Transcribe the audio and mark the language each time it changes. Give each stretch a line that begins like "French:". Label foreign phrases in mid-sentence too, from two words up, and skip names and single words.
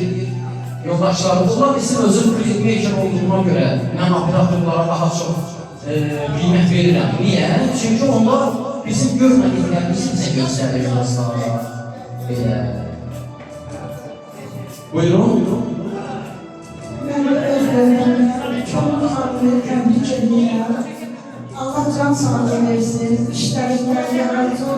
Azerbaijani: Yoldaşlarımızla bizim özüm klipmaker olduğuma görə mən operatorlara daha çox qiymət verirəm. Niyə? Çünki onlar bizim görmədiklərimizi bizə göstərir dostlar. Belə. Buyurun.
Turkish: Ben Özgür'den çok farklı tebrik ediyorum.
Azerbaijani: Allah can sağlığı versin.
Turkish: İşlerinden yardımcı